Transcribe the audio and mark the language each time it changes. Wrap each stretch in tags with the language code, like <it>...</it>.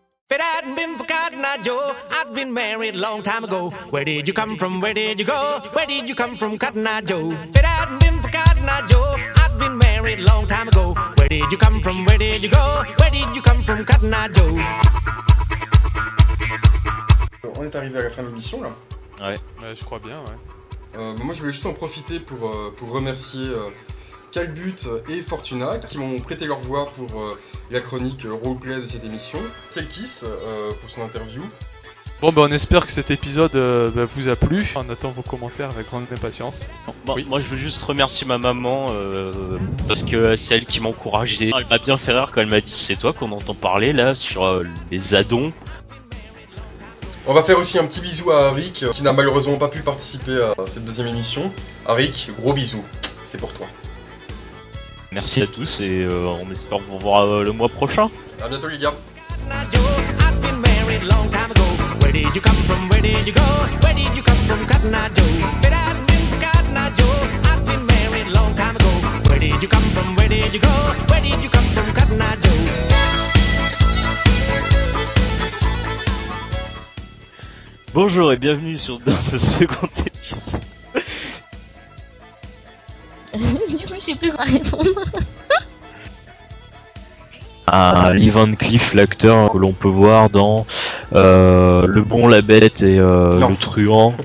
<en>If it hadn't been for Cotton Eye Joe, I'd been married a long time ago. Where did you come from? Where did you go? Where did you come from, Cotton Eye Joe? If it hadn't been for Cotton Eye Joe, I'd been married a long time ago. Where did you come from? Where did you go? Where did you come from, Cotton Eye Joe?</en> <fr>On est arrivé à la fin de l'émission là. Ouais, je crois bien, ouais. Moi je voulais juste en profiter pour remercier Calbut et Fortuna qui m'ont prêté leur voix pour la chronique roleplay de cette émission. Selkis pour son interview. Bon bah on espère que cet épisode vous a plu. On attend vos commentaires avec grande impatience. Bon, oui. Moi je veux juste remercier ma maman parce que c'est elle qui m'a encouragé. Elle m'a bien fait rire quand elle m'a dit c'est toi qu'on entend parler là sur les addons. On va faire aussi un petit bisou à Arik qui n'a malheureusement pas pu participer à cette deuxième émission. Arik, gros bisous, c'est pour toi. Merci à tous et on espère vous voir le mois prochain. A bientôt les gars.</fr> <en>Long time ago, where did you come from? Where did you go? Where did you come from, Cotton Eye Joe? But I've been to Cotton Eye Joe. I've been married long time ago. Where did you come from? Where did you go? Where did you come from, Cotton Eye Joe?</en> <fr>Bonjour et bienvenue sur dans ce second épisode. Du coup, je sais plus quoi répondre. Ah, Lee Van Cleef, l'acteur que l'on peut voir dans. Le bon, la bête et le truand.</fr>